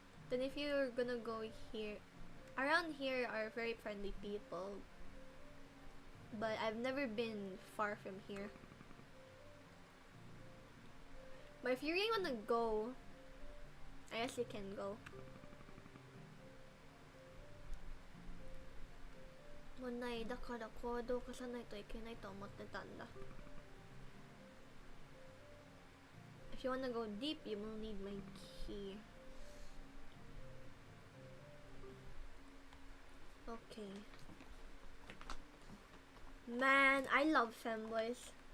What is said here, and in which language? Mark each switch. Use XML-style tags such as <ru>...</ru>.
<en>Then if you're gonna go here, around here are very friendly people, but I've never been far from here. But if you really wanna go, I guess you can go.</en> <ja>問題だから行動を起こさないといけないと思ってたんだ。</ja> <en>If you wanna go deep, you will need my key. Okay. Man, I love femboys.</en>